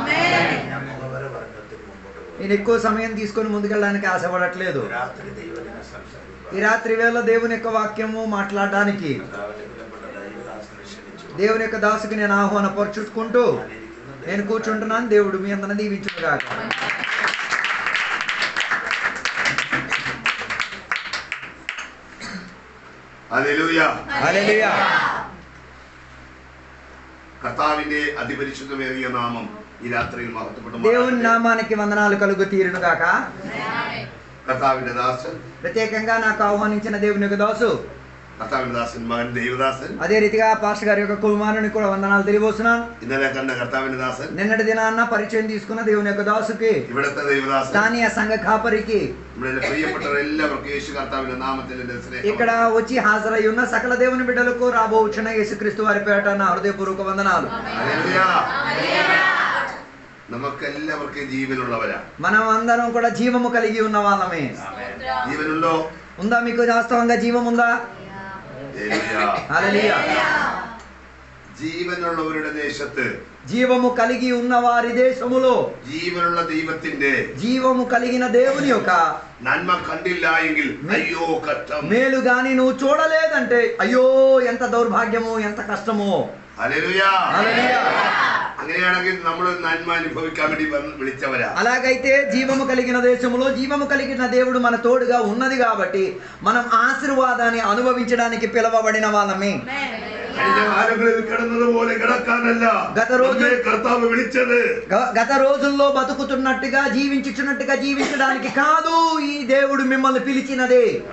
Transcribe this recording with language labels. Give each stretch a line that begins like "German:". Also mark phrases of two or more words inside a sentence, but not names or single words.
Telugu: నేను ఎక్కువ సమయం తీసుకొని ముందుకెళ్ళడానికి ఆశపడట్లేదు. ఈ రాత్రి వేళ దేవుని యొక్క వాక్యము మాట్లాడడానికి దేవుని యొక్క దాసుకి నేను ఆహ్వానపరుచుకుంటూ నేను కూర్చుంటున్నాను. దేవుడు మీ అందరిని దీవించునుగాక.
Malayalam: ഹല്ലേലൂയ. ഹല്ലേലൂയ. കർത്താവിന്റെ അതിപരിശുദ്ധമേറിയ നാമം ഈ രാത്രിയിൽ മഹത്വപ്പെടും.
Telugu: దేవుని నామానికి వందనాలు కలుగు తీరునుగాక.
Malayalam: കർത്താവിന്റെ ദാസൻ,
Telugu: ప్రత్యేకంగా నాకు ఆహ్వానించిన దేవుని యొక్క దాసు
Malayalam: കർത്താവിന്റെ ദാസൻ മകൻ ദേവദാസൻ,
Telugu: అదే రీతిగా పాస్టర్ గారి యొక్క కుమారుని కూడా వందనాలు తెలియబోతున్నాను.
Malayalam: ഇന്നലെ കണ്ട കർത്താവിന്റെ ദാസൻ,
Telugu: నిన్నటి దినాన్న పరిచయం తీసుకున్న దేవుని యొక్క దాసుకి,
Malayalam: ഇവിടുത്തെ ദേവദാസൻ,
Telugu: స్థానియ సంఘ కాపరికి,
Malayalam: നമ്മുടെ പ്രിയപ്പെട്ടവരെല്ലാവർക്കും യേശു കർത്താവിന്റെ നാമത്തിൽ എൻ്റെ സ്നേഹം.
Telugu: ఇక్కడ వచ్చి హాజరై ఉన్న సకల దేవుని బిడ్డలకు రాబోచున్న యేసుక్రీస్తు వారి పేరట నా హృదయపూర్వక వందనాలు. హల్లెలూయ.
Malayalam: നമുക്കെല്ലാവർക്കും ജീവനുള്ളവരാ.
Telugu: మనం అందరం కూడా జీవము కలిగి ఉన్న వాళ్ళమే.
Malayalam: ജീവനുണ്ടോ?
Telugu: ఉందా మీకు వాస్తవంగా జీవం ఉందా? హల్లెలూయా.
Malayalam: ജീവനുള്ളവരുടെ ദേശത്ത്,
Telugu: జీవము కలిగి ఉన్న వారి దేశములో,
Malayalam: ജീവനുള്ള ദൈവത്തിന്റെ
Telugu: జీవము కలిగిన దేవుని యొక్క
Malayalam: നന്മ കണ്ടില്ല എങ്കിൽ അയ്യോ കഷ്ടം.
Telugu: మేలు గాని నువ్వు చూడలేదంటే అయ్యో ఎంత దౌర్భాగ్యము, ఎంత కష్టమో.
Malayalam: ഹല്ലേലൂയ.
Telugu: హల్లెలూయా.
Malayalam: അങ്ങനെയാണെങ്കിൽ നമ്മൾ നന്മ അനുഭവിക്കാൻ വേണ്ടി വിളിച്ചവരാ.
Telugu: అలాగైతే జీవము కలిగిన దేశములో జీవము కలిగిన దేవుడు మన తోడుగా ఉన్నది కాబట్టి మనం ఆశీర్వాదాన్ని అనుభవించడానికి పిలవబడిన వాళ్ళమే. గత రోజుల్లో బతుకుతున్నట్టుగా జీవించడానికి కాదు ఈ దేవుడు మిమ్మల్ని పిలిచినదే.